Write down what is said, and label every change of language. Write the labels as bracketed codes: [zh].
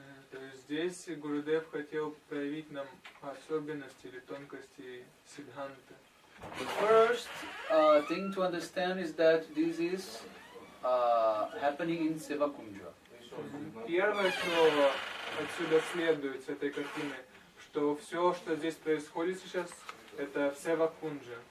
[ru] То есть здесь Гурудев хотел проявить нам особенности или тонкости сиддханты. [en] The first thing to understand is that this is happening in Sevakunja. [ru] Первое, что отсюда следует с этой картины, что все, что здесь происходит сейчас, это в Севакунджа.